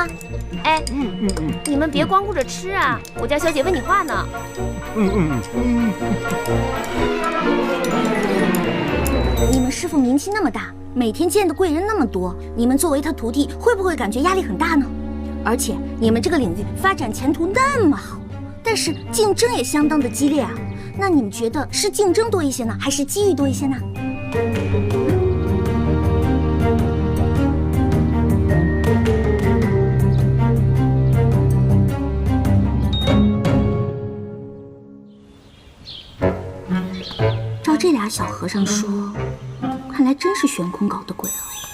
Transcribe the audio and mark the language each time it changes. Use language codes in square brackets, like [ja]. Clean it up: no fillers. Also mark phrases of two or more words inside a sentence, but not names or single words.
[zh] 哎，你們別光顧着吃啊！我家小姐問你話呢。你們師父名氣那麼大，每天見的貴人那麼多，你們作為他徒弟，會不會感覺壓力很大呢？而且你們這個領域發展前途那麼好，但是競爭也相當的激烈啊。那你們覺得是競爭多一些呢，還是機遇多一些呢？照这俩小和尚說，看來真是悬空搞的鬼啊！